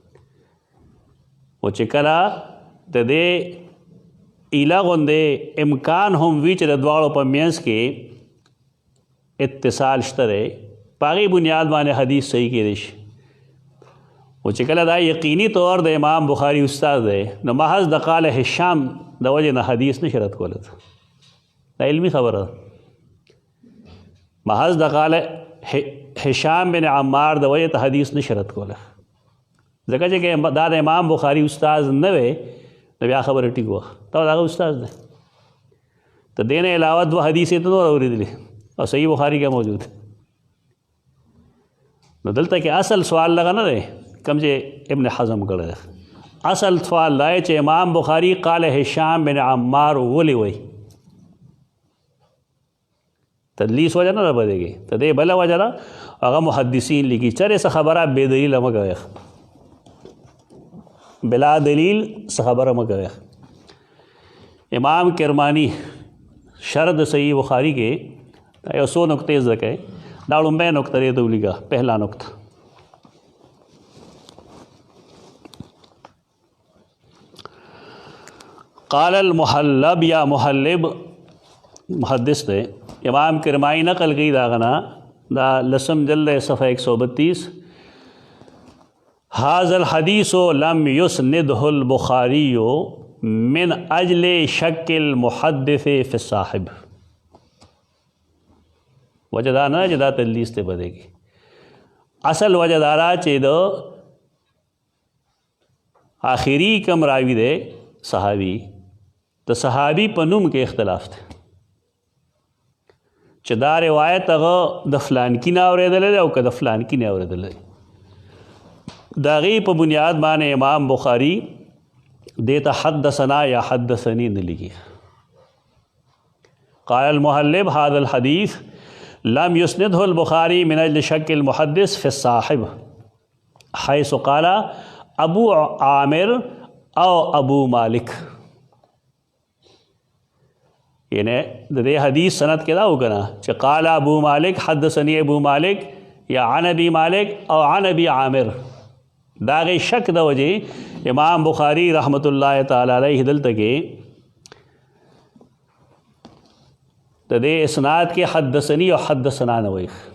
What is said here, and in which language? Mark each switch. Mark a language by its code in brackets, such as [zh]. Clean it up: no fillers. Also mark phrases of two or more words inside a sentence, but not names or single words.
[ps] و چې کله د دې ایله غوندې امکان هم وي چې د دواړو په منځ کې اتصال شته دی، په هغې بنیاد باندې حدیث صحیح کېدی شي. و چې کله دا یقیني طور د امام بخاری استاد دی نو محض د [ar] قال هشام [ps] د وجې نه حدیث نشي رد کولی. دا علمي خبره ده. محض د [ar] قال هشام بن عمار [ps] د وجې ته حدیث نشي رد کولی، ځکه چې دا د امام بخاری استاد نه وی نو بیا خبره ټیک وه، دا د هغه استاد دی. ته دې نه علاوه دوه حدیثې ته نور اورېدلې او صحیح بخاری کې موجود. نو دلته کې اصل سوال لغه نه دی کوم چې ابن حزم کړی دی. اصل سوال دا چې امام بخاری [ar] قال هشام بن عمار [ps] ولې وی؟ تدلیس وجه نه ده بدېږي، ته دې بله وجه ده هغه محدثین لیکي چرې څه خبره بې دلیله مه کوئ، بلا دلیل څه خبره مه کوئ. امام کرمانی شرح د صحیح بخاری کې یو څو نقطې زده کوي. دا لومبۍ نقطه دې ته ولیکه، [ur] پهلا نقطه [ar] قال المحلب [ps] یا محلب محدث دے امام کرمانی نقل کی داغنا دا لسم جلد صفحہ 132 [ar] هذا الحدیث لم يسنده البخاری من اجل شک المحدث فی الصاحب. [ps] وجہ دا نه چې دا تدلیس ته بدېږي، اصل وجہ دارا چې د آخری کم راوی دی صحابی، د صحابی په نوم کې اختلاف دی چې دا روایت هغه د فلان کی نه اورېدلی دی او که د فلان کی نه اورېدلی دی. د هغې په بنیاد باندې امام بخاری دې ته حدثنا یا حدثنی نه لیکي. [ar] قال المحلب هذا الحديث لم يسنده البخاري من اجل شك المحدث في الصاحب حيث قال ابو عامر او ابو مالک. [ps] یعنی د دې حدیث سند کې دا وکړه چې [ar] قال ابو مالک حدثني ابو مالک [ps] یا [ar] عن ابي مالک [ps] او [ar] عن ابي عامر. [ps] دا غي شک د وجې امام بخاری [ar] رحمت الله تعالی علیه [ps] دلته کې د دې اسناد کې حدثني او حدثنا نه وایي.